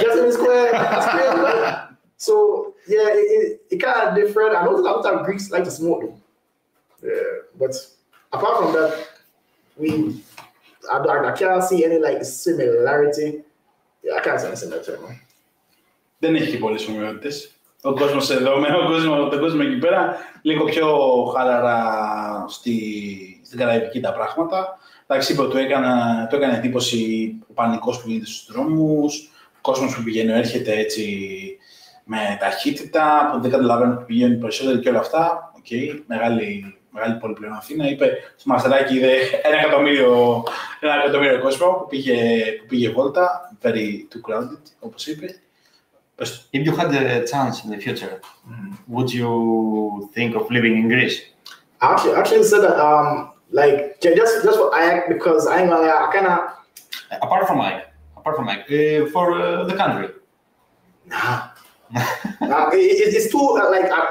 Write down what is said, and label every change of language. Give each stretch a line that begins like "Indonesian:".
English: Just in the square. That's crazy, right? So yeah, it kind of different. I know a lot of Greeks like to smoke though. Yeah, but apart from that, I can't see any like similarity. Yeah, I can't see any similarity.
Greek: Δεν έχει και πολλές ομοιότητες. Ο κόσμος εδώ, τον κόσμο εκεί πέρα, λίγο πιο χαλαρά στην καραϊβική τα πράγματα. Εντάξει, είπε, του έκανε εντύπωση ο πανικός που γίνεται στους δρόμους, ο κόσμος που πηγαίνει έρχεται έτσι με ταχύτητα, που δεν καταλαβαίνουν που πηγαίνουν περισσότερο και όλα αυτά. Okay, μεγάλη πόλη πλέον Αθήνα. Είπε στο Μαστεράκι είδε 1 εκατομμύριο κόσμο που πήγε βόλτα,
English: very too crowded,
Greek: όπως είπε.
English: If you had a chance in the future, would you think of living in Greece? Actually said that like just for AEK, because I kind of apart from AEK, for the country. Nah. It's too like